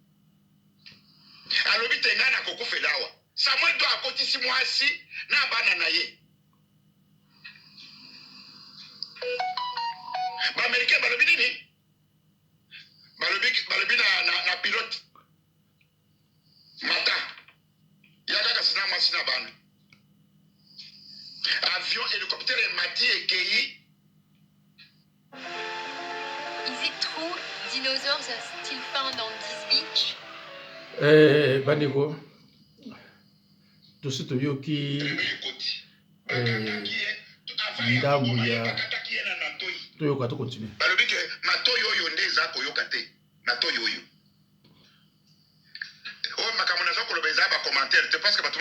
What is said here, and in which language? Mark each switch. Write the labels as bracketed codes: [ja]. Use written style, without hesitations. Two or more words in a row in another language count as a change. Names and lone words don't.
[ln] alobi te nga na kokufela awa Samuel Eto'o akotisi mwasi na bana na ye ba-Américain balobi nini balobi na pilote mata yaka sina mwasi na bana [fr] avion hélicoptère [ln] emati ekei. [en] Is it true dinosaurs are still found on this beach? [ln] Bandeko tosi toyoki ndambu ya toyoka to continue balobi ke matoyi oyo nde eza koyoka te matoyi oyo oyo makambo naza koloba eza bacommentaire te [fr] parce que [ln] bato